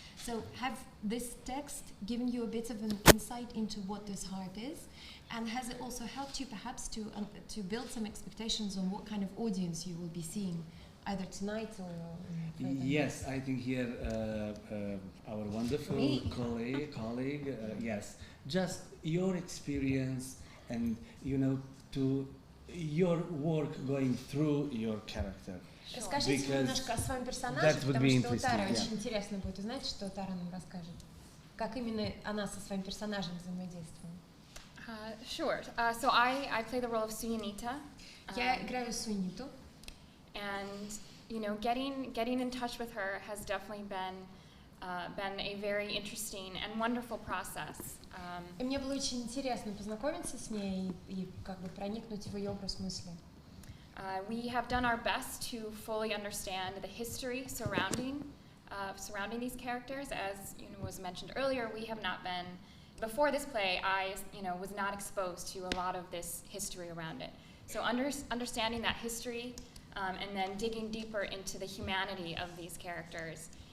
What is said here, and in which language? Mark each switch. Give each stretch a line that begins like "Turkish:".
English: So have this text given you a bit of an insight into what this heart is, and has it also helped you perhaps to build some expectations on what kind of audience you will be seeing, either tonight or further? Yes, I think here our wonderful colleague, yes, just your experience and to your work going through your character.
Russian: Расскажите немножко о своем персонаже, потому что у Тары очень интересно будет узнать, что Тара нам расскажет. Как именно она со своим персонажем взаимодействует.
English: Sure. So I play the role of Suyanita.
Russian: Я играю Суиниту.
English: And getting in touch with her has definitely been a very interesting and wonderful process.
Russian: И мне было очень интересно познакомиться с ней и как бы проникнуть в ее образ мысли.
English: We have done our best to fully understand the history surrounding these characters. As was mentioned earlier, we have not been, before this play, I was not exposed to a lot of this history around it. So understanding that history and then digging deeper into the humanity of these characters.